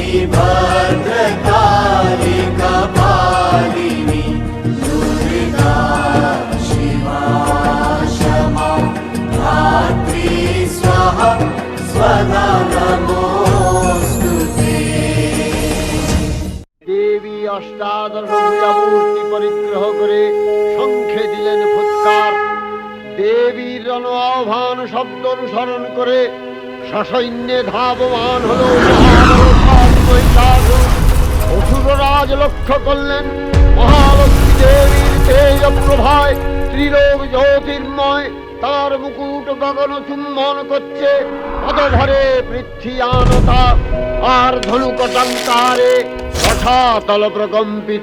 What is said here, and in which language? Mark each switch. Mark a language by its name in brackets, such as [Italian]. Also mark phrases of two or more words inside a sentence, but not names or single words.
[Sanskrit] भद्रकाली कपालिनी दुर्गा शिवा क्षमा धात्री स्वाहा स्वधा नमोऽस्तु ते। [Bangla] দেবী অষ্টাদশ মূর্তি পরিগ্রহ করে শঙ্খে দিলেন ফুৎকার। দেবীর জন আহ্বান শব্দ অনুসরণ করে সসৈন্যে ধাবমান হল অসুররাজ লক্ষ্য করলেন মহালক্ষ্মী দেবীর তেজ প্রভায় ত্রিলোক জ্যোতির্ময় তার মুকুট গগন চুম্বন করছে পদভরে পৃথ্বীয়ানতা আর ধনুকটঙ্কারে রসাতল প্রকম্পিত।